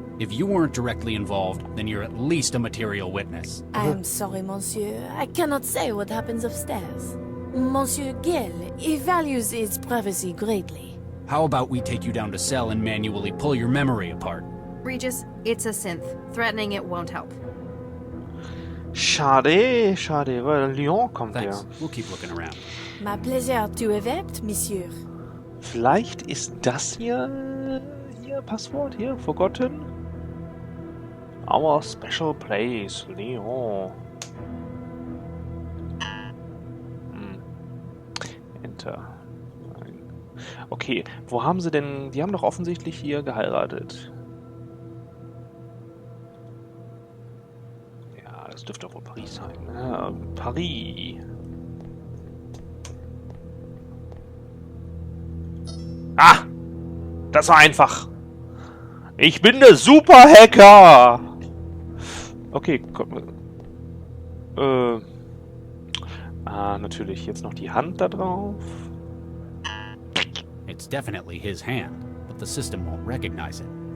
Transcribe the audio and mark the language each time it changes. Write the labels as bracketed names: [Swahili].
[English] If you weren't directly involved, then you're at least a material witness. I am sorry, monsieur. I cannot say what happens upstairs. Monsieur Gale, he values his privacy greatly. How about we take you down to cell and manually pull your memory apart? Regis, it's a synth. Threatening it won't help. [German] Schade, schade, weil Lyon kommt [English] Thanks. [German] ja. [English] We'll keep looking around. My pleasure to have helped, monsieur. [German] Vielleicht ist das hier Passwort hier, forgotten. [English] Our special place, Lyon. [German] Enter. Nein. Okay, wo haben sie denn... Die haben doch offensichtlich hier geheiratet. Ja, das dürfte doch wohl Paris sein. Ja, Paris. Ah! Das war einfach. Ich bin der Super-Hacker! Okay, komm. Natürlich jetzt noch die Hand da drauf. [English] It's definitely his hand, but the system won't recognize it.